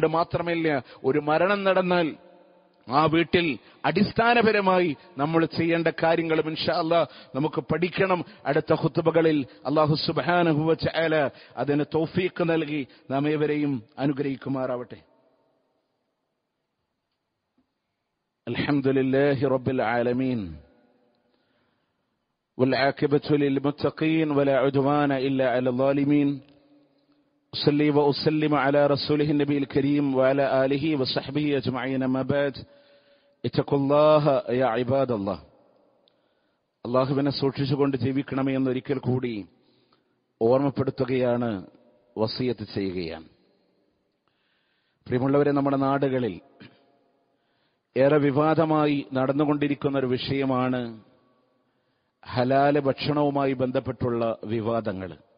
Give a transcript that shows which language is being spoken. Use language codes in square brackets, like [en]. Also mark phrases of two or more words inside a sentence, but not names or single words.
[ml] മാത്രമല്ല, ഒരു മരണം നടന്നാൽ ആ വീട്ടിൽ അടിസ്ഥാനപരമായി നമ്മൾ ചെയ്യേണ്ട കാര്യങ്ങളും [ar] إن شاء الله [ml] നമുക്ക് പഠിക്കണം. അടുത്ത ഖുത്ബകളിൽ [ar] الله سبحانه وتعالى [ml] അതിന് തൗഫീഖ് നൽകി നാം ഏവരെയും അനുഗ്രഹിക്കുമാറാവട്ടെ. [ar] الحمد لله رب العالمين والعاقبة للمتقين ولا عدوان إلا على الظالمين. أصلي وأسلم على رسوله النبي الكريم وعلى آله وصحبه أجمعين. ما بعد, اتقوا الله يا عباد الله. [ml] അള്ളാഹുവിനെ സൂക്ഷിച്ചുകൊണ്ട് ജീവിക്കണമേ എന്നൊരിക്കൽ കൂടി ഓർമ്മപ്പെടുത്തുകയാണ്, വസിയത്ത് ചെയ്യുകയാണ്. പ്രിയമുള്ളവരെ, നമ്മുടെ നാടുകളിൽ ഏറെ വിവാദമായി നടന്നുകൊണ്ടിരിക്കുന്ന ഒരു വിഷയമാണ് ഹലാല് ഭക്ഷണവുമായി ബന്ധപ്പെട്ടുള്ള വിവാദങ്ങൾ.